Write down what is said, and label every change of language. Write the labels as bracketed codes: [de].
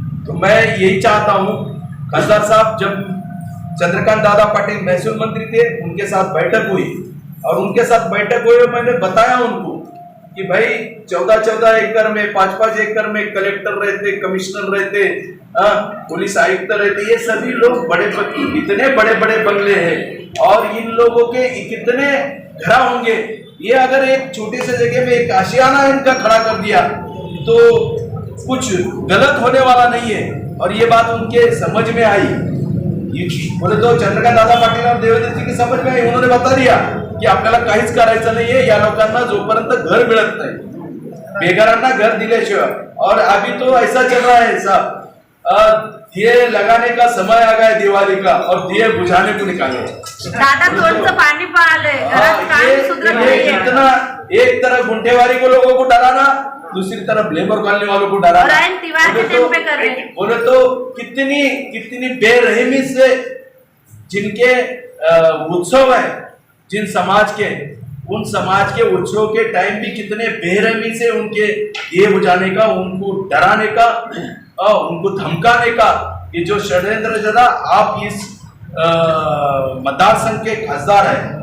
[hi] तो मैं यही चाहता हूँ, खासदार साहब जब चंद्रकांत दादा पाटिल महसूल मंत्री थे, उनके साथ बैठक हुई और उनके साथ बैठक हुई और मैंने बताया उनको कि भाई 14-14 एकड़ में, 5-5 एकड़ में कलेक्टर रहते, कमिश्नर रहते, पुलिस आयुक्त रहते, ये सभी लोग इतने बड़े बड़े बंगले हैं और इन लोगों के कितने घर होंगे। ये अगर एक छोटी सी जगह में एक आशियाना इनका खड़ा कर दिया तो कुछ गलत होने वाला नहीं है। और ये बात उनके समझ में आई, बोले तो चंद्रकांत दादा पाटील और देवेंद्र जी की समझ में आई। उन्होंने बता दिया की [mr] आपल्याला काहीच करायचं नाहीये, या लोकांना जोपर्यंत घर मिळत नाही, बेघरांना घर दिल्याशिवाय। [hi] और अभी तो ऐसा चल रहा है साहब, दिए लगाने का समय आ गया दिवाली का और दिए बुझाने को निकाले। [mr] दादा तोंडचं पाणी पाळलंय, घरात काम सुधरत नाहीये। [hi] इतना एक तरफ गुंठेवारी को लोगों को डराना, दूसरी तरफ लेबर कॉलोनी वालों को डराना। बोले तो कितनी बेरहमी से जिनके उत्सव है, जिन समाज के, उन समाज के उत्सव के टाइम भी कितने बेरहमी से उनके ये बुझाने का, उनको डराने का और उनको धमकाने का ये जो षड्यंत्र जरा आप इस मतदार संघ के खासदार है।